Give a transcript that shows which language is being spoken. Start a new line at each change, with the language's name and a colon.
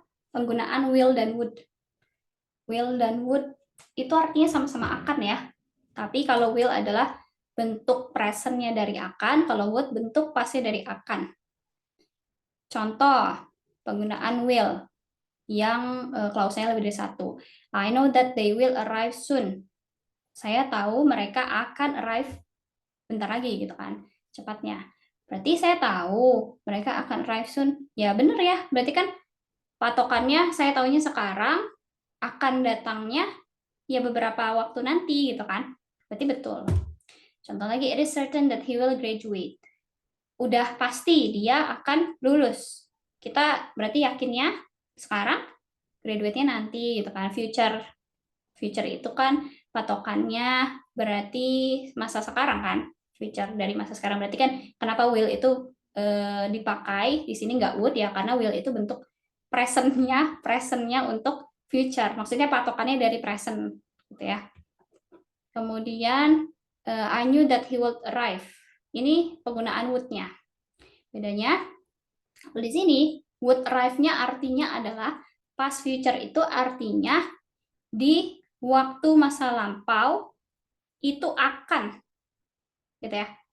Indonesian: penggunaan will dan would. Will dan would itu artinya sama-sama akan ya. Tapi kalau will adalah bentuk presentnya dari akan, kalau would bentuk pastnya dari akan. Contoh, penggunaan will yang klausalnya lebih dari satu.
English: I know that they will arrive soon.
Indonesian: Saya tahu mereka akan arrive bentar lagi gitu kan, cepatnya. Berarti saya tahu mereka akan
English: arrive soon.
Indonesian: Ya bener ya, berarti kan patokannya saya tahunya sekarang, akan datangnya ya beberapa waktu nanti gitu kan. Berarti betul. Contoh lagi,
English: it is certain that he will graduate.
Indonesian: Udah pasti dia akan lulus. Kita berarti yakinnya sekarang, graduate-nya nanti gitu kan. Future itu kan patokannya berarti masa sekarang kan. Future dari masa sekarang berarti kan kenapa will itu dipakai di sini nggak would ya, karena will itu bentuk presentnya untuk future. Maksudnya patokannya dari present gitu ya. Kemudian
English: I knew that he would arrive.
Indonesian: Ini penggunaan would-nya. Bedanya di sini would arrive-nya artinya adalah past future itu artinya di waktu masa lampau itu akan gitu ya.